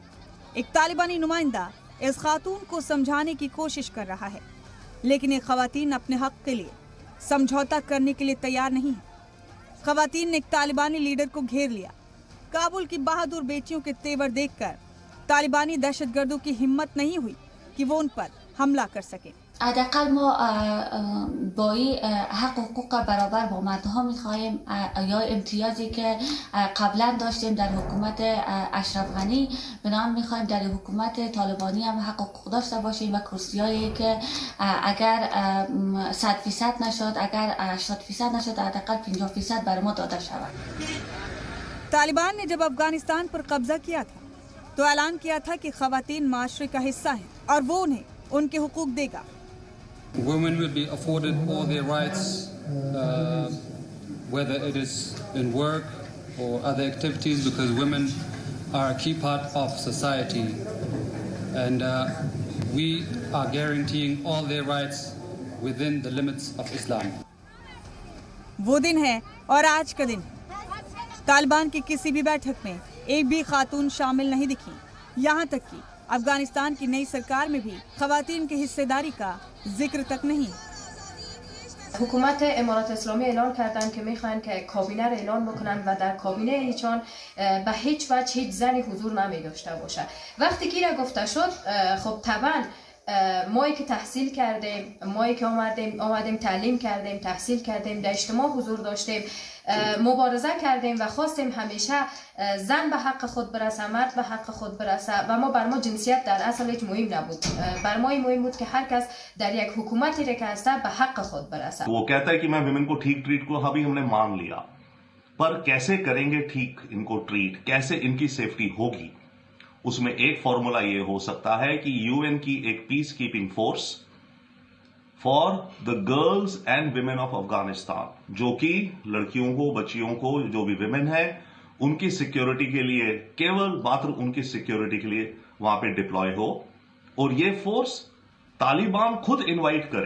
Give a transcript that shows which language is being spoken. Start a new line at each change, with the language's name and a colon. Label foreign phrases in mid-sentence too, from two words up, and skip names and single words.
Hindi: एक तालिबानी नुमाइंदा इस खातून को समझाने की कोशिश कर रहा है, लेकिन ये खवातीन अपने हक के लिए समझौता करने के लिए तैयार नहीं है। खवातीन ने एक तालिबानी लीडर को घेर लिया। काबुल की बहादुर बेटियों के तेवर देखकर तालिबानी दहशतगर्दों की हिम्मत नहीं हुई कि वो उन पर हमला कर सके।
Persian: حداقل ما با حق حقوق برابر با مردها میخواهیم یا امتیازی که قبلا داشتیم در حکومت اشرف غنی به نام میخواهیم در حکومت طالبانی هم حق حقوق داشته باشیم و کرسیایی که اگر 100% نشد، اگر 80% نشد، حداقل 50% بر ما داده شود.
Hindi: तालिबान ने जब अफगानिस्तान पर कब्जा किया था तो ऐलान किया था कि खवातीन माशरे का हिस्सा हैं और वो उन्हें उनके हुकूक देगा।
English: Women will be afforded all their rights, whether it is in work or other activities, because women are a key part of society, and we are guaranteeing all their rights within the limits of Islam.
Hindi: वो दिन है और आज का दिन है। तालिबान की किसी भी बैठक में एक भी खातून शामिल नहीं दिखी। यहाँ तक कि अफगानिस्तान की नई सरकार में भी खवातीन की हिस्सेदारी का जिक्र तक नहीं।
Persian: حکومت امارات اسلامی اعلان کردن که میخوان که کابینه را اعلان بکنن و در کابینه ایشان به هیچ وجه هیچ زنی حضور نمی داشته باشه. وقتی که گفته شد، خب طبعا مایی که تحصیل کردیم، مایی که آمدیم تعلیم کردیم، تحصیل کردیم، در اجتماع حضور داشتیم، مبارزه کردیم و خواستیم همیشه زن به حق خود برسه، مرد به حق خود برسه و بر ما جنسیت در اصل هیچ مهم نبود. بر ما مهم بود که هر کس در یک حکومتی که هسته به حق خود برسه.
Hindi: वो कहता है कि मैं विमेन को ठीक ट्रीट को अभी हमने मान लिया, पर कैसे करेंगे ठीक इनको ट्रीट, कैसे इनकी सेफ्टी होगी, उसमें एक फॉर्मूला ये हो सकता है कि यूएन की एक
English: peace keeping force for the girls and women of Afghanistan,
Hindi: जो कि लड़कियों को, बच्चियों को, जो भी विमेन है, उनकी सिक्योरिटी के लिए, केवल मात्र उनकी सिक्योरिटी के लिए वहां पे डिप्लॉय हो और ये फोर्स तालिबान खुद इनवाइट करे।